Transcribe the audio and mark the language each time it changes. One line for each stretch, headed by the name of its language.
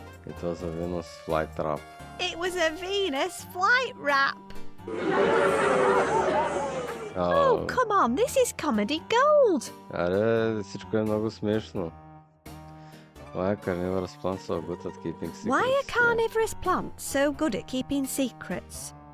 English: It was a Venus flight trap. It was a Venus flight wrap. Oh, come on, this is comedy gold.
Bulgarian: Аре, всичко е много смешно.
English: Why are carnivorous plants so good at keeping secrets? Why are carnivorous plants so good at keeping secrets?